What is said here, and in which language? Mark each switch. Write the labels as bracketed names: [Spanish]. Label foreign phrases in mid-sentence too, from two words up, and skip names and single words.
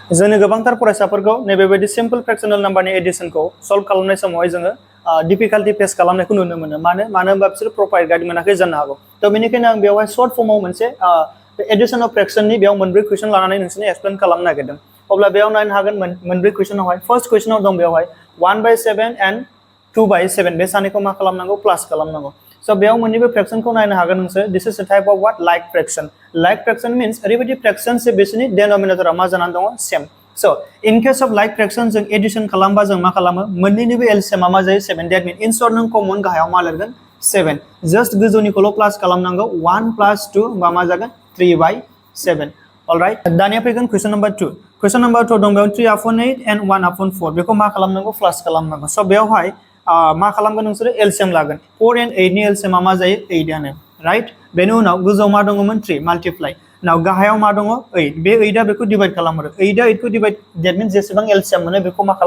[Bodo] जोंनि गोबांथार फरायसाफोरखौ नैबेबायदि [English] simple fractional numberni [Bodo] एडिशनखौ सल्व खालामनाय समावहाय जोङो [English] difficulty face [Bodo] खालामनायखौ नुनो मोनो मानो होनबा बिसोर [English] proper guide [Bodo] मोनाखै जानो हागौ थ' बेनिखायनो आं बेवहाय [English] short formao [Bodo] मोनसे [English] addition of fractionni [Bodo] बेयाव मोनब्रै कुइसन लानानै नोंसोरनो एक्सप्लेन खालामनो नागिरदों अब्ला बेयाव नायनो हागोन मोनब्रै कुइसनावहाय [English] first questionao [Bodo] दं बेवहाय 1/7 एन्ड 2/7 बे सानैखौ मा खालामनांगौ प्लास खालामनांगौ स' बेयाव मोननैबो फ्रेक्शनखौ नायनो हागोन नोंसोर [English] this is a type of what like fraction means [Bodo] ओरैबायदि फ्रेक्शन से बिसोरनि डेनोमिनेटरा मा जानानै दङ [English] same so in case of like fraction [Bodo] जों एडिशन खालामबा जों मा खालामो मोननैनिबो एलसीएमआ मा जायो 7 [English] that mean in short [Bodo] नों कमन गाहायाव मा लिरगोन 7 [English] just gojaunikhaulo' [Bodo] प्लास खालामनांगौ 1 + 2 होनबा मा जागोन 3/7 [English] alright daniya [Bodo] फैगोन [English] question number 2 question number 2 [Bodo] दं बेयाव 3/8 [English] and 1/4 [Bodo] बेखौ मा खालामनांगौ प्लास खालामनांगौ स' बेयावहाय मा खालामगोन नोंसोरो एलसीएम लागोन 4 एन्ड 8 नि एलसीएमआ मा जायो 8 [English] ano right [Bodo] बेनि उनाव गोजौआव मा दङमोन 3 माल्टिप्लाइ नाव गाहायाव मा दङ 8 बे 8 आ बेखौ डिवाइड खालामो 8 आ 8 खौ [English] divide that means [Bodo] जेसेबां एलसीएम मोनो बेखौ मा